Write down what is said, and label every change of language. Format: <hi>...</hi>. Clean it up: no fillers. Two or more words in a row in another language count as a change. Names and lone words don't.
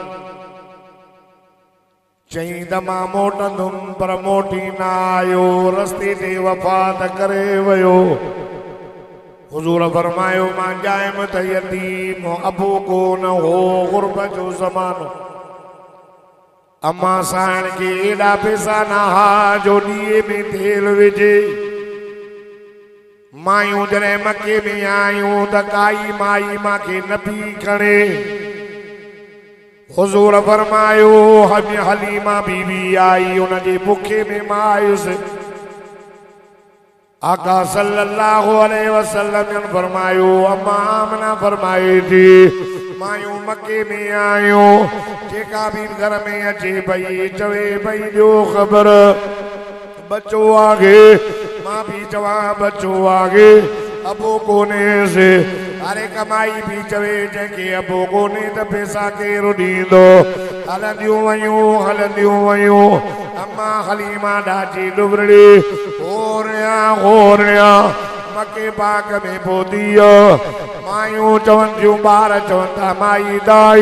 <sd>चई त मां मोटंदुमि पर मोटी न आयो रस्ते ते वफ़ात करे वयो हुजूर फरमायो मां जाइम त यतीम अबू कोन हो गुरबत जो ज़मानो अम्मा साण के एडा पैसा ना हा जो दिए में तेल विझे मायूं जने मके में आयूं त काई माई मां के न पी खणे हुजूर फरमायो हलीमा बीबी आई उन जे बुखे में मां आयुसि आका</sd> <ar>صلى الله عليه وسلم</ar> <sd>ने फरमायो अम्मा आमना फरमाए थी मायूं मके में आयो जेका भी घर में अचे भई चवे भई जो खबर बच्चो आगे मां भी चवा बच्चो आगे अबो कोने से अरे कमाई भी चवे जेके अबो कोने त पैसा केरु ॾींदो हलंदियूं वयूं अम्मा हलीमा ॾाची डुबड़ी होरिया मके बाग में पहुती मायूं चवनि थियूं ॿार चवनि था माई दाई</sd>